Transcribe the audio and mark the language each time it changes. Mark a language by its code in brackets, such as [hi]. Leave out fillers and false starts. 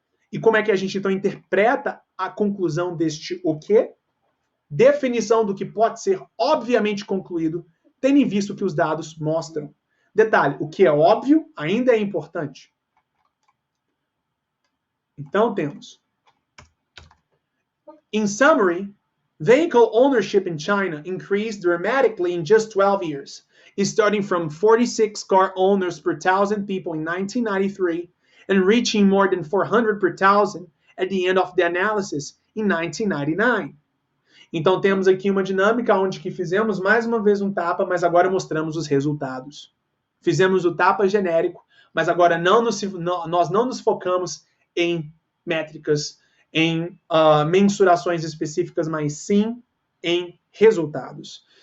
[pt] E como é que a gente, então, interpreta a conclusão deste o quê? Definição do que pode ser obviamente concluído, tendo em vista o que os dados mostram. Detalhe, o que é óbvio ainda é importante. Então, temos. [en] In summary, vehicle ownership in China increased dramatically in just 12 years, starting from 46 car owners per 1,000 people in 1993 and reaching more than 400 per 1,000 at the end of the analysis in 1999. [pt] Então temos aqui uma dinâmica onde que fizemos mais uma vez um tapa, mas agora mostramos os resultados. Fizemos o tapa genérico, mas agora nós não nos focamos em métricas, em mensurações específicas, mas sim em resultados.